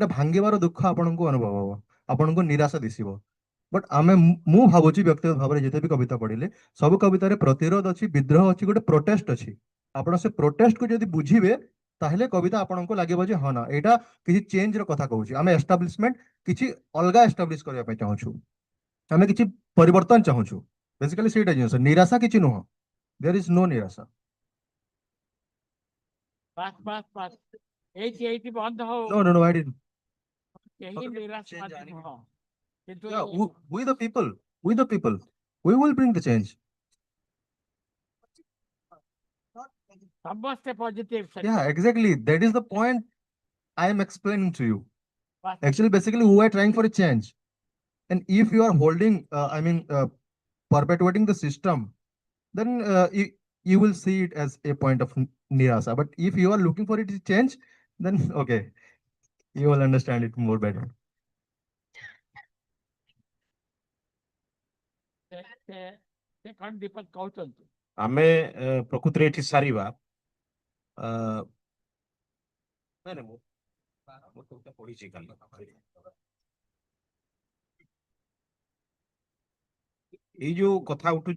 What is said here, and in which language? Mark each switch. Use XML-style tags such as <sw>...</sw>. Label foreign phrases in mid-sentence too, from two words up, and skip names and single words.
<or>ଭାଙ୍ଗିବାର ଦୁଃଖ ଆପଣଙ୍କୁ ଅନୁଭବ ହବ ଆପଣଙ୍କୁ ନିରାଶା ଦିଶିବ ବଟ୍ ଆମେ ମୁଁ ଭାବୁଛି ବ୍ୟକ୍ତିଗତ ଭାବରେ ଯେତେ ବି କବିତା ପଢିଲେ ସବୁ କବିତାରେ ପ୍ରତିରୋଧ ଅଛି ବିଦ୍ରୋହ ଅଛି ଗୋଟେ ପ୍ରୋଟେଷ୍ଟ ଅଛି ଆପଣ ସେ ପ୍ରୋଟେଷ୍ଟକୁ ଯଦି ବୁଝିବେ ତାହେଲେ କବିତା ଆପଣଙ୍କୁ ଲାଗିବ ଯେ ହଁ ନା ଏଇଟା କିଛି ଚେଞ୍ଜର କଥା କହୁଛି ଆମେ ଏଷ୍ଟାବ୍ଲିଶମେଣ୍ଟ କିଛି ଅଲଗା ଏଷ୍ଟାବ୍ଲିଶ କରିବା ପାଇଁ ଚାହୁଁଛୁ ଆମେ କିଛି ପରିବର୍ତ୍ତନ ଚାହୁଁଛୁ ବେସିକାଲି ସେଇଟା ଜିନିଷ ନିରାଶା କିଛି ନୁହଁ</or> <en>there is no</en> <or>ନିରାଶା ଏଇଠି ବନ୍ଦ ହଉ</or> <en>no I didn't</en> <or>କେହି ନିରାଶବାଦୀ ନୁହଁ କିନ୍ତୁ</or> <en>yeah we the people we will bring the change</en> <or>ସମସ୍ତେ ପଜିଟିଭ</or> <en>yeah exactly that is the point I am explaining to you actually basically we are trying for a change and if you are holding perpetuating the system then you will see it as a point of nirasa but if you are looking for it to change then okay you will understand it more better</en> <or>ସେ କଣ ଦୀପକ କହୁଛନ୍ତି ଆମେ ପ୍ରକୃତିରେ ଏଠି ସାରିବା ନାଇଁ ମୁଁ ପଢିଛି କାଲି ଏଇ ଯୋଉ କଥା ଉଠୁଛି</or>